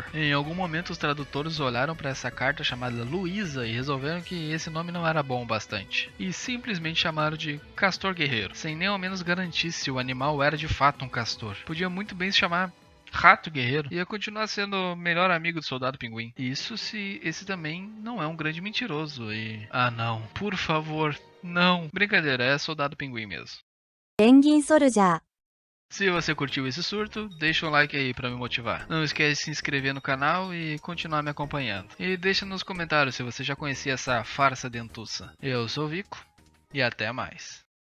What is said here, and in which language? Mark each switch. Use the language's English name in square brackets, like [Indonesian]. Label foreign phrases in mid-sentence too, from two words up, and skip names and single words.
[Portuguese] Em algum momento os tradutores olharam para essa carta chamada Luísa e resolveram que esse nome não era bom o bastante, e simplesmente chamaram de castor guerreiro, sem nem ao menos garantir se o animal era de fato um castor. Podia muito bem se chamar Rato Guerreiro, ia continuar sendo o melhor amigo do Soldado Pinguim. Isso se esse também não é um grande mentiroso e... Ah não, por favor, não. Brincadeira, é Soldado Pinguim mesmo. ペンギンソルジャー。 Se você curtiu esse surto, deixa um like aí pra me motivar. Não esquece de se inscrever no canal e continuar me acompanhando. E deixa nos comentários se você já conhecia essa farsa dentuça. Eu sou o Vico e até mais.